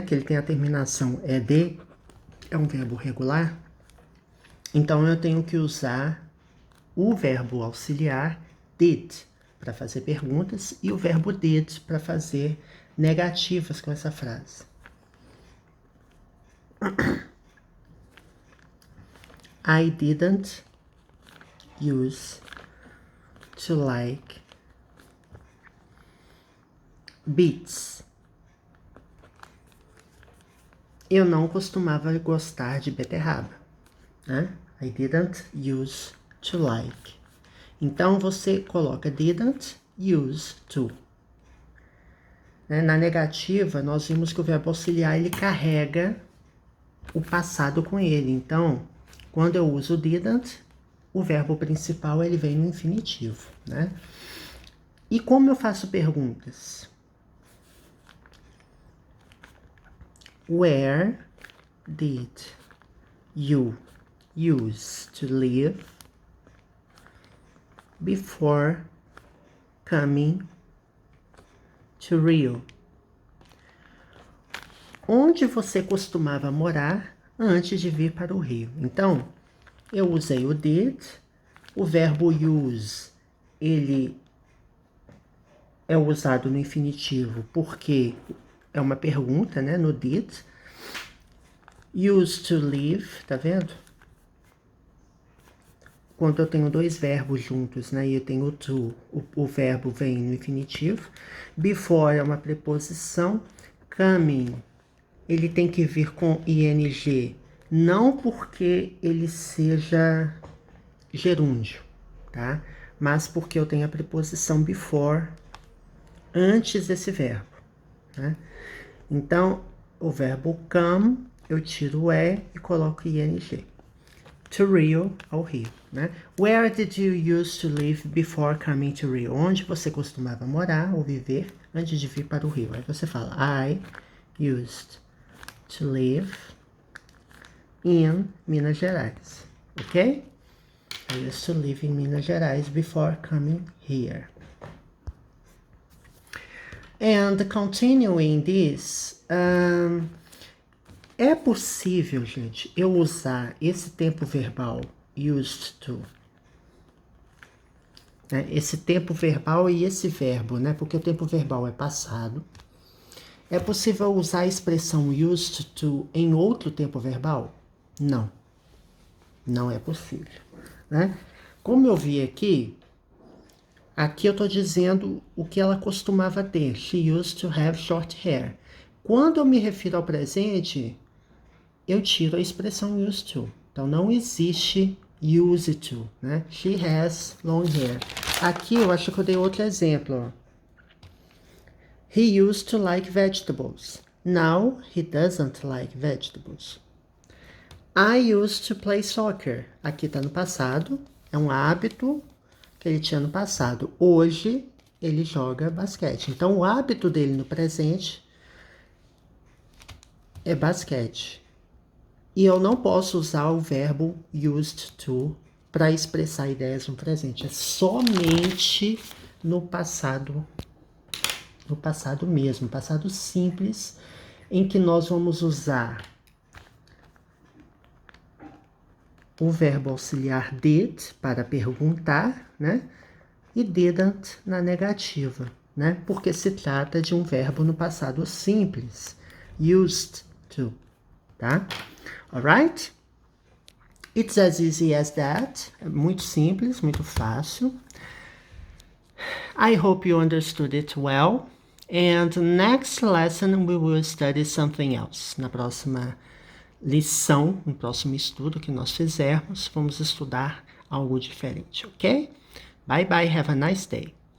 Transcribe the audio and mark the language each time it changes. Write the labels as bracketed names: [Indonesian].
[Portuguese] Que ele tem a terminação ed, é um verbo regular. Então, eu tenho que usar o verbo auxiliar did para fazer perguntas e o verbo did para fazer negativas com essa frase. [English] I didn't use to like beets. [Portuguese] Eu não costumava gostar de beterraba, né? [English] I didn't use to like. [Portuguese] Então, você coloca [English] didn't use to. [Portuguese] Na negativa, nós vimos que o verbo auxiliar, ele carrega o passado com ele. Então, quando eu uso didn't, o verbo principal, ele vem no infinitivo, né? E como eu faço perguntas? [English] Where did you used to live before coming to Rio? [Portuguese] Onde você costumava morar antes de vir para o Rio? Então, eu usei o did, o verbo use, ele é usado no infinitivo porque é uma pergunta, né, no did. Used to live, tá vendo? Quando eu tenho dois verbos juntos, né, e eu tenho to, o verbo vem no infinitivo. Before é uma preposição. Coming, ele tem que vir com ing, não porque ele seja gerúndio, tá? Mas porque eu tenho a preposição before antes desse verbo, né? Então, o verbo come, eu tiro o e e coloco ing. To Rio, ao Rio, né? [English] Where did you used to live before coming to Rio? [Portuguese] Onde você costumava morar ou viver antes de vir para o Rio? Aí você fala, [English] I used to live in Minas Gerais, ok? I used to live in Minas Gerais before coming here. And continuing this, [Portuguese] é possível, gente, eu usar esse tempo verbal used to, né? Esse tempo verbal e esse verbo, né? Porque o tempo verbal é passado. É possível usar a expressão used to em outro tempo verbal? Não. Não é possível, né? Como eu vi aqui eu estou dizendo o que ela costumava ter. [English] She used to have short hair. [Portuguese] Quando eu me refiro ao presente, eu tiro a expressão used to. Então, não existe used to, né? [English] She has long hair. [Portuguese] Aqui, eu acho que eu dei outro exemplo, ó. [English] He used to like vegetables. Now he doesn't like vegetables. I used to play soccer. [Portuguese] Aqui tá no passado. É um hábito que ele tinha no passado. Hoje ele joga basquete. Então o hábito dele no presente é basquete. E eu não posso usar o verbo used to para expressar ideias no presente. É somente no passado mesmo, passado simples, em que nós vamos usar o verbo auxiliar did para perguntar, né? E didn't na negativa, né? Porque se trata de um verbo no passado simples. Used to, tá? Alright? [English] It's as easy as that. [Portuguese] É muito simples, muito fácil. [English] I hope you understood it well. And next lesson we will study something else. [Portuguese] Na próxima lição, no próximo estudo que nós fizermos, vamos estudar algo diferente, ok? [English] Bye bye, have a nice day.